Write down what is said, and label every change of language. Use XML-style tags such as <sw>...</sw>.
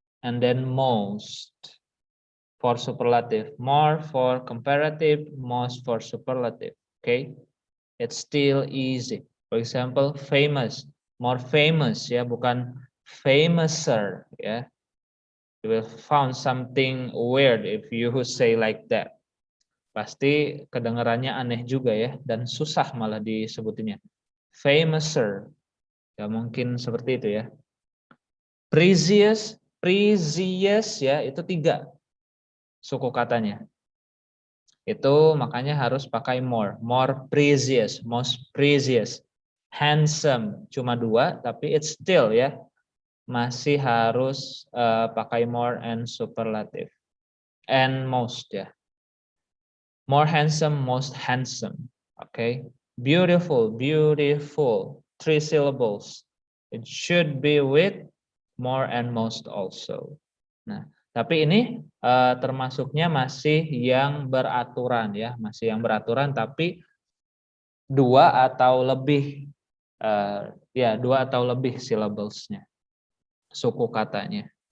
<en>And then most for superlative, more for comparative, most for superlative. Okay, it's still easy. For example, famous, more famous ya,</en> <id>bukan famouser ya.</id> <en>You will found something weird if you say like that.</en> <id>Pasti kedengarannya aneh juga ya, dan susah malah disebutinnya. Famouser, ya mungkin seperti itu ya. Precious, precious ya, itu 3 suku katanya. Itu makanya harus pakai more precious, most precious. Handsome cuma 2, tapi</id> <en>it's still</en> <id>ya, masih harus pakai more and superlative.</id> <en>And most ya. More handsome, most handsome. Okay. Beautiful, beautiful. 3 syllables. It should be with more and most also.</en> <id>Nah, tapi ini termasuknya masih yang beraturan ya, masih yang beraturan, tapi 2 atau lebih ya, 2 atau lebih syllablesnya, suku katanya.</id>